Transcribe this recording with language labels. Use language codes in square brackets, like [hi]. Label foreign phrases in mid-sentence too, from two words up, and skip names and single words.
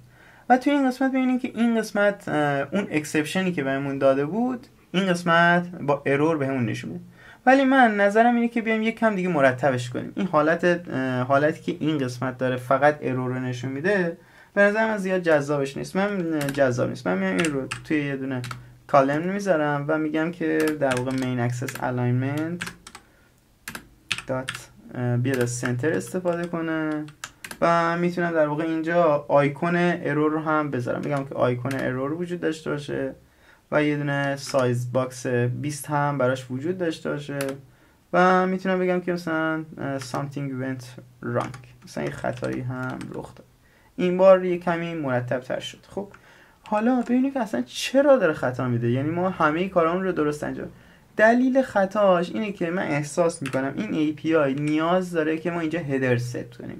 [fa] و توی این قسمت ببینیم که این قسمت اون اکسپشنی که بهمون داده بود این قسمت با ارور بهمون نشون میده. ولی من نظرم اینه که بیایم یک کم دیگه مرتبش کنیم. این حالتی که این قسمت داره فقط ارور رو نشون میده به نظر من زیاد جذابش نیست. من میام این رو توی یه دونه کالم میذارم و میگم که در واقع [en] main access alignment [fa] بیاد از سنتر استفاده کنه و میتونم در واقع اینجا [en] icon error [fa] رو هم بذارم. میگم که [en] icon error [fa] وجود داشته باشه و یه دونه [en] size box [fa] 20 هم براش وجود داشته باشه و میتونم بگم که مثلا [en] something went wrong، [fa] مثلا یه خطایی هم رخ داد. این بار یه کمی مرتب تر شد. خب حالا ببینید که اصلا چرا داره خطا میده. یعنی ما همه کارامون رو درست انجام. دلیل خطاش اینه که من احساس میکنم این API نیاز داره که ما اینجا [en] header set [fa] کنیم.